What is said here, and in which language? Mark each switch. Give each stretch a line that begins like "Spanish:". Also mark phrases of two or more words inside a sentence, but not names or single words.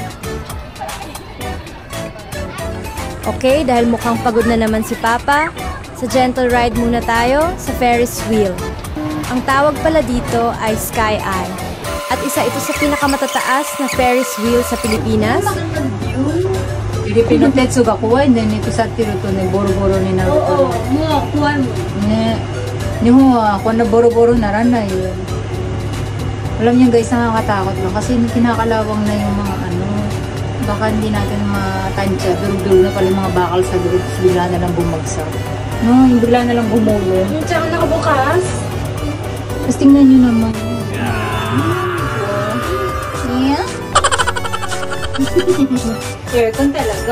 Filipino: Okay, dahil mukhang pagod na naman si Papa, Sa
English: gentle ride
Filipino: muna tayo sa
English: Ferris wheel.
Filipino: Ang tawag pala dito ay Sky Eye. At isa ito sa pinakamatataas na
English: Ferris wheel
Filipino: sa Pilipinas.
Japanese: フィリピンの鉄が怖いんだよね、腐ってるとね、ボロボロになるから。もう怖いもんね。日本はこんなボロボロならないよ。
Filipino: Alam niyo guys, nakakatakot lang kasi kinakalawang na yung mga ano, baka hindi natin matansya, durug-durug na pala yung mga bakal sa durug, tapos bigla na lang bumagsak. No, yung bigla na lang bumulong. Yung tsaka nakabukas. Tapos tingnan nyo naman. Yeah. Aircon talaga.